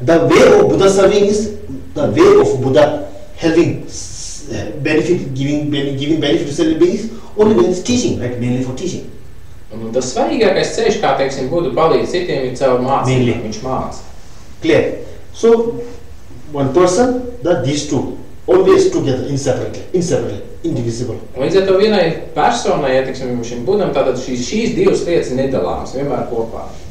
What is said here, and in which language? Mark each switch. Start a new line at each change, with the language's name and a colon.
English: The way of Buddha serving is the way of Buddha helping, benefit, giving benefit to certain beings, only when it's teaching, right? Mainly for teaching.
Latvian: Un tas svarīgākais ceļš, kā, teiksim, Buddha palīdz citiem, ir caur mācību. Viņš māca.
English: Clear. So, one person, these two, always together, inseparably, indivisible.
Latvian: Un līdz ar to vienai personai, ja, teiksim, šim Buddham, tātad šīs divas lietas ir nedalāmas, vienmēr kopā.